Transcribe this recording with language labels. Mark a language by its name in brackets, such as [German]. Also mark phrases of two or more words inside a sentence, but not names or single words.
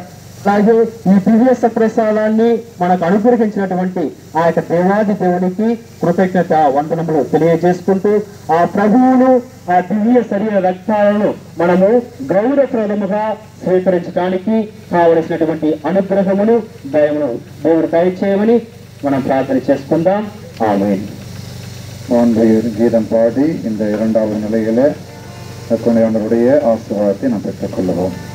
[Telugu] అలాగే ఈ దివ్య సప్రసాదాన్ని మనకు అనుగ్రహించినటువంటి ఆ యొక్క దేవాది దేవునికి కృతజ్ఞత వందనములు తెలియజేసుకుంటూ, ఆ ప్రభువును ఆ దివ్య శరీర రక్తాలను మనము గౌరవప్రదముగా స్వీకరించడానికి కావలసినటువంటి అనుగ్రహమును దయమును దేవుడు దయచేయమని మనం ప్రార్థన చేసుకుందాం. ఆమేన్. [Tamil] கீதம் பாடி இந்த இரண்டாவது நிலையில துணையாளருடைய ஆசீர்வாதத்தை நாம் பெற்றுக்கொள்வோம்.